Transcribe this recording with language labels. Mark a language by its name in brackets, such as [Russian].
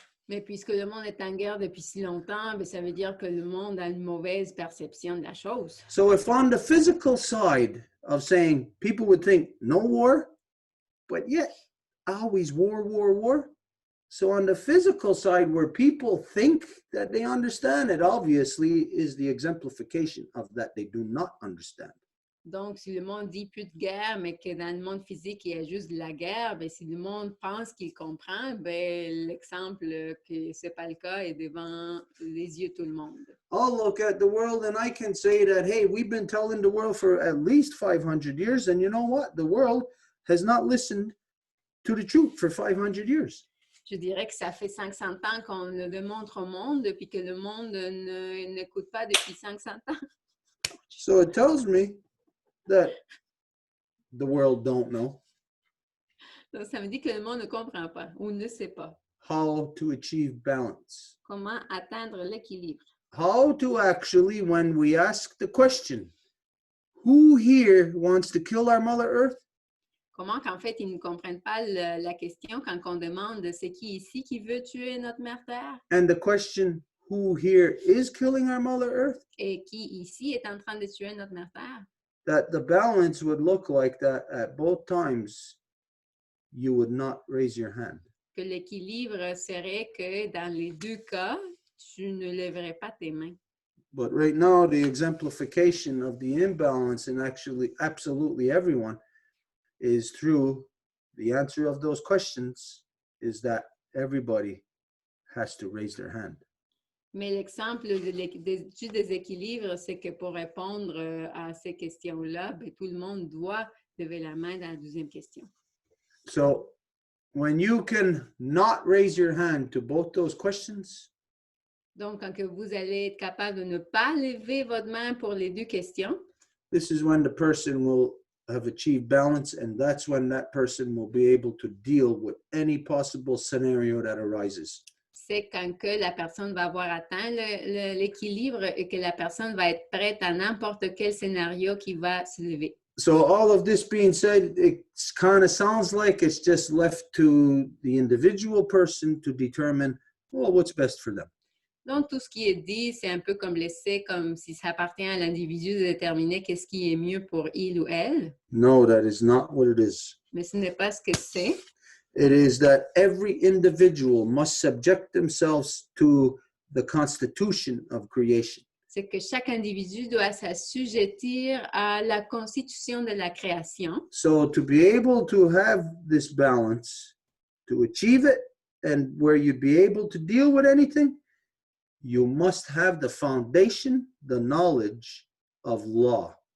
[French] Mais puisque le monde est en guerre depuis si longtemps, ben, ça veut dire que le monde a une mauvaise perception de la chose. [English] So if on the physical side of saying people would think no war, but yet always war, war, war. So on the physical side where people think that they understand, it obviously is the exemplification of that they do not understand. [French] Donc, si le monde dit plus de guerre, mais que dans le monde physique, il y a juste de la guerre, ben, si le monde pense qu'il comprend, ben, l'exemple que ce n'est pas le cas est devant les yeux de tout le monde. [English] I'll look at the world and I can say that, hey, we've been telling the world for at least 500 years, and you know what? The world has not listened to the truth for 500 years. [French] Je dirais que ça fait 500 ans qu'on le démontre au monde, depuis que le monde n'écoute pas depuis 500 ans. [English] So it tells me that the world don't know. [French] Donc, ça me dit que le monde ne comprend pas ou ne sait pas. [English] How to achieve balance. [French] Comment atteindre l'équilibre. [English] How to actually, when we ask the question, who here wants to kill our Mother Earth? [French] Comment qu'en fait, ils ne comprennent pas la question quand on demande c'est qui ici qui veut tuer notre mère Terre? [English] And the question, who here is killing our Mother Earth? [French] Et qui ici est en train de tuer notre mère Terre? [English] That the balance would look like that at both times, you would not raise your hand. [French] Que l'équilibre serait que dans les deux cas, tu ne lèverais pas tes mains. [English] But right now, the exemplification of the imbalance in actually absolutely everyone is through the answer of those questions is that everybody has to raise their hand. [French] Mais l'exemple du déséquilibre, c'est que pour répondre à ces questions-là, ben, tout le monde doit lever la main dans la deuxième question. [English] So when you can not raise your hand to both those questions, [French] donc, quand que vous allez être capable de ne pas lever votre main pour les deux questions, [English] this is when the person will have achieved balance, and that's when that person will be able to deal with any possible scenario that arises. [French] C'est quand que la personne va avoir atteint l'équilibre et que la personne va être prête à n'importe quel scénario qui va se lever. [English] So all of this being said, it kind of sounds like it's just left to the individual person to determine, well, what's best for them. [French] Donc, tout ce qui est dit, c'est un peu comme laissé, comme si ça appartient à l'individu de déterminer qu'est-ce qui est mieux pour il ou elle. [English] No, that is not what it is. [French] Mais ce n'est pas ce que c'est. [English] It is that every individual must subject themselves to the constitution of creation. [French] C'est que chaque individu doit s'assujettir à la constitution de la création. [English] So to be able to have this balance, to achieve it, and where you'd be able to deal with anything, you must have the foundation, the knowledge of law.